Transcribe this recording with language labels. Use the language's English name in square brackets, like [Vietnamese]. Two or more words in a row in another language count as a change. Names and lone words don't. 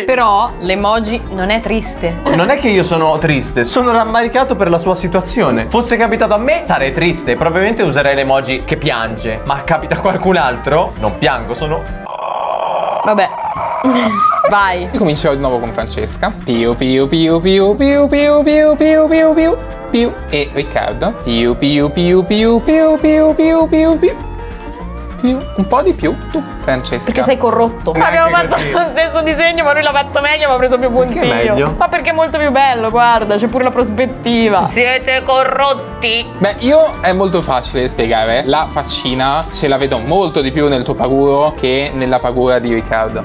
[Italian] Però l'emoji non è triste. Non è che io sono triste, sono rammaricato per la sua situazione. Fosse capitato a me, sarei triste. Probabilmente userei l'emoji che piange. Ma capita a qualcun altro? Non piango, sono... Vabbè. Vai. E comincerò di nuovo con Francesca. Piu piu piu piu piu piu piu piu piu piu piu. E Riccardo. Piu piu piu piu piu piu piu piu piu. Un po' di più tu, Francesca. Perché sei corrotto. Abbiamo fatto lo stesso disegno, ma lui l'ha fatto meglio, ma ha preso più punti io. meglio? Ma perché è molto più bello, guarda, c'è pure la prospettiva. Siete corrotti. Beh, io è molto facile da spiegare. La faccina ce la vedo molto di più nel tuo paguro che nella pagura di Riccardo.